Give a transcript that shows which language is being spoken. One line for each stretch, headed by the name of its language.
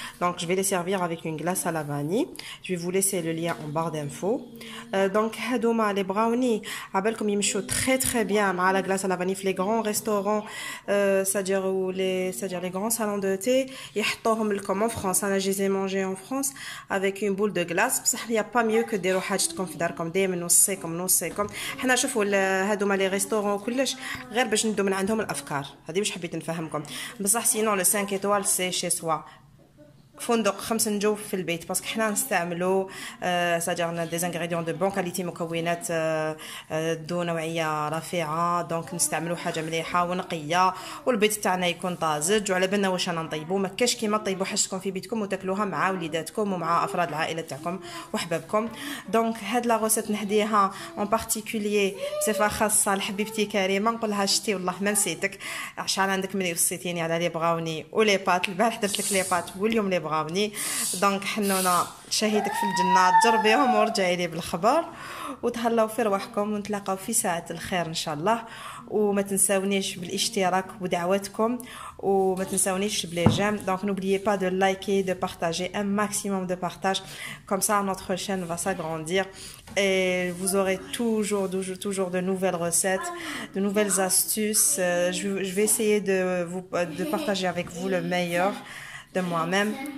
French: Donc je vais les servir avec une glace à la vanille. Je vais vous laisser le lien en barre d'infos. Donc hadouma les brownies
Arabic: عبالكم يمشوا
French: très très bien مع la glace à la vanille في les grands restaurants, c'est-à-dire les grands salons de thé
Arabic: يحطوهم لكم
French: en France. انا je les ai mangés en France avec une boule de glace.
Arabic: بصح
French: il y a pas mieux que
Arabic: ديروا حاجتكم في داركم دائما نوصيكم. حنا شوفوا هادوما لي ريستورون وكلش غير باش ندو من عندهم الافكار هذه، باش حبيت نفهمكم. بصح سينون
French: لو 5 ايطوال سي شي سوا
Arabic: فندق 5 نجوم في البيت، باسكو حنا نستعملوا ساجرنا
French: دي انغريديون دو بون كاليتي،
Arabic: مكونات ذو نوعيه رفيعه. دونك نستعملوا حاجه مليحه ونقيه والبيت تاعنا يكون طازج وعلى بالنا واش انا نطيبوا. ما كاش كيما طيبوا حاجتكم في بيتكم وتاكلوها مع وليداتكم ومع افراد العائله تاعكم وحبابكم. دونك هاد لا غوسيت نهديها
French: اون بارتيكولير
Arabic: بصفه خاصه لحبيبتي كريمه، نقول لها شتي والله ما نسيتك، عشان عندك ملي وصيتيني على لي بغاوني ولي بات. البارح درت لك لي بات واليوم لي براوني. دونك حنونه شهيدك في الجنه، تجربيهم ورجعي لي بالخبر وتهلاو في رواحكم ونتلاقاو في ساعه الخير ان شاء الله. وما تنساونيش بالاشتراك ودعواتكم وما تنساونيش بلي جيم.
French: Donc n'oubliez pas de liker, de partager, un maximum de partage, comme ça notre chaîne va s'agrandir et vous aurez toujours de nouvelles recettes, de nouvelles astuces. Je vais essayer de partager avec vous le meilleur de moi-même.